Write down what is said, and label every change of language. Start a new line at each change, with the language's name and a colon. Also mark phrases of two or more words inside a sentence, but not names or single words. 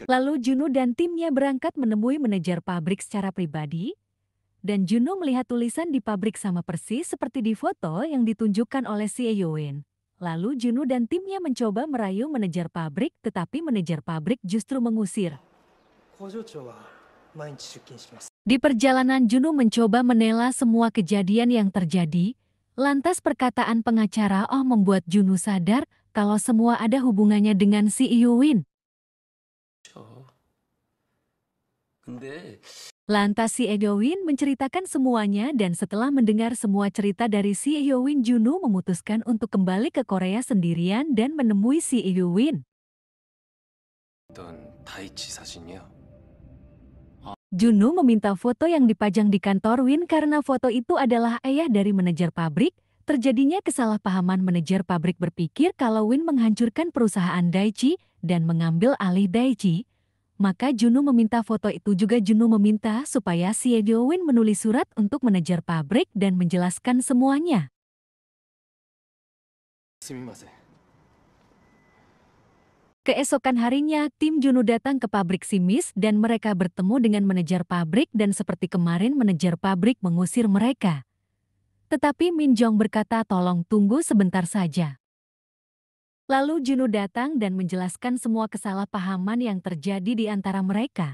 Indonesian: Lalu Juno dan timnya berangkat menemui manajer pabrik secara pribadi. Dan Juno melihat tulisan di pabrik sama persis seperti di foto yang ditunjukkan oleh CEO Win. Lalu Juno dan timnya mencoba merayu manajer pabrik, tetapi manajer pabrik justru mengusir.
Japanese: 工場長は毎日出勤します。
Indonesian: Di perjalanan Juno mencoba menela semua kejadian yang terjadi. Lantas perkataan pengacara membuat Juno sadar kalau semua ada hubungannya dengan CEO Win.
Korean: 근데
Indonesian: Lantas si Eowyn menceritakan semuanya dan setelah mendengar semua cerita dari si Eowyn, Junwoo memutuskan untuk kembali ke Korea sendirian dan menemui si Eowyn.
Korean: 넌 다이치 사진이야?
Indonesian: Junwoo meminta foto yang dipajang di kantor Win karena foto itu adalah ayah dari manajer pabrik. Terjadinya kesalahpahaman, manajer pabrik berpikir kalau Win menghancurkan perusahaan Daichi dan mengambil alih Daichi. Maka Junwoo meminta foto itu juga. Junwoo meminta supaya si Eowyn menulis surat untuk manajer pabrik dan menjelaskan semuanya.
Japanese: すみません
Indonesian: Keesokan harinya, tim Junwoo datang ke pabrik Simis dan mereka bertemu dengan manajer pabrik dan seperti kemarin manajer pabrik mengusir mereka. Tetapi Min Jong berkata tolong tunggu sebentar saja. Lalu Junwoo datang dan menjelaskan semua kesalahpahaman yang terjadi di antara mereka.